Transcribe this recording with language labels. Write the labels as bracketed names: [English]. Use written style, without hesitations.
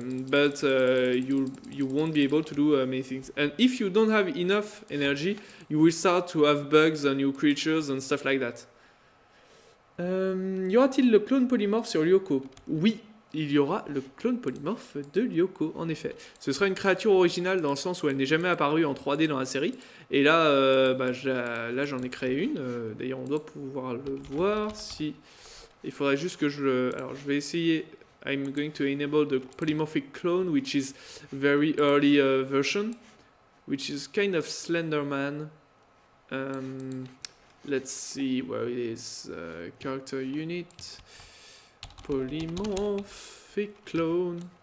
[English] But you won't be able to do many things. And if you don't have enough energy, you will start to have bugs on your creatures and stuff like that. [French] Y aura-t-il le clone polymorphe sur Lyoko? Oui, il y aura le clone polymorphe de Lyoko, en effet. Ce sera une créature originale dans le sens où elle n'est jamais apparue en 3D dans la série. Et là, là j'en ai créé une. D'ailleurs, on doit pouvoir le voir. Si... Il faudrait juste que Alors, je vais essayer... [English] I'm going to enable the polymorphic clone, which is very early version, which is kind of Slenderman. Let's see where it is. Character unit, polymorphic clone.